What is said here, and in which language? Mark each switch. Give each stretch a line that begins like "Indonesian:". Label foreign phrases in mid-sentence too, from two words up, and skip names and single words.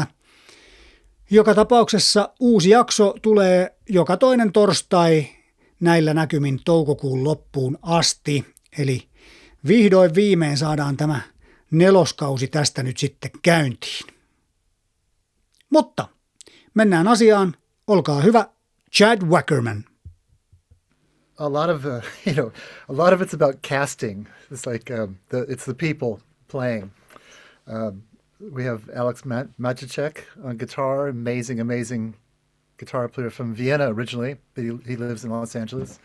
Finnish: Joka tapauksessa uusi jakso tulee joka toinen torstai näillä näkymin toukokuun loppuun asti. Eli vihdoin viimein saadaan tämä 4. kausi tästä nyt sitten käyntiin. Mutta mennään asiaan. Olkaa hyvä, Chad Wackerman.
English: A lot of it's about casting. It's like it's the people playing. We have Alex Maciacek on guitar, amazing guitar player from Vienna originally, but he lives in Los Angeles.